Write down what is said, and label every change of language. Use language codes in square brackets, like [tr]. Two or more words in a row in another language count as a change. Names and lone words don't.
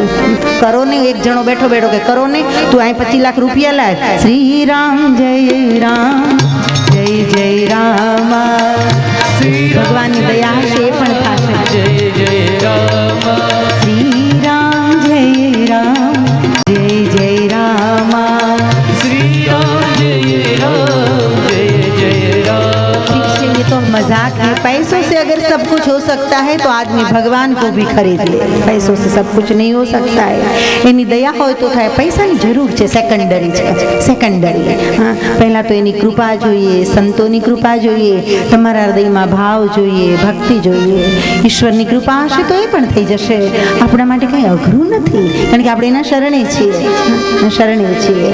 [gu] કરો ને, એક જણો બેઠો બેઠો કે કરો ને, તું અહીં 25 લાખ રૂપિયા લાય. શ્રી રામ જય રામ, જય જય રામ. ભગવાનની દયા હશે એ પણ થશે. જય જય રામ. શ્રી રામ જય રામ, જય જય રામ. [hi] श्री राम जय राम, जय जय राम. ठीक है, ये तो मजाक है. पैसों से अगर सब कुछ हो सकता है तो आदमी भगवान को भी खरीद ले. पैसों से सब कुछ नहीं हो सकता है. [gu] એની દયા હોય તો થાય. પૈસાની જરૂર છે, સેકન્ડરી છે, સેકન્ડરી. હા, પહેલાં તો એની કૃપા જોઈએ, સંતોની કૃપા જોઈએ, તમારા હૃદયમાં ભાવ જોઈએ, ભક્તિ જોઈએ. ઈશ્વરની કૃપા હશે તો એ પણ થઈ જશે. આપણા માટે કંઈ અઘરું નથી, કારણ કે આપણે એના શરણે છીએ, શરણે છીએ.